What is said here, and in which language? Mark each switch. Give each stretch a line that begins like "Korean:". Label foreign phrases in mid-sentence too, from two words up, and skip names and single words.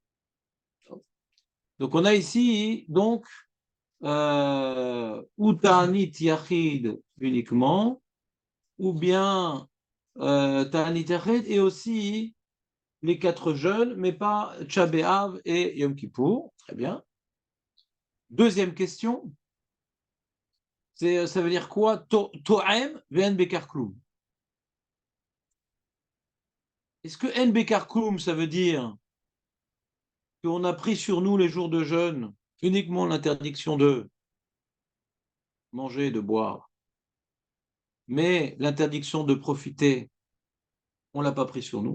French: Donc on a ici donc ou
Hebrew: תענית יחיד
French: uniquement, ou bien
Hebrew: תענית יחיד
French: et aussi les 4 jeûnes, mais pas Tcha B'Av et Yom Kippour. Très bien. Deuxième question, ça veut dire quoi?
Hebrew: טועם ואין בכך כלום.
French: Est-ce que
Hebrew: אין בכך כלום,
French: ça veut dire qu'on a pris sur nous les jours de jeûne uniquement l'interdiction de manger et de boire, mais l'interdiction de profiter, on ne l'a pas pris sur nous.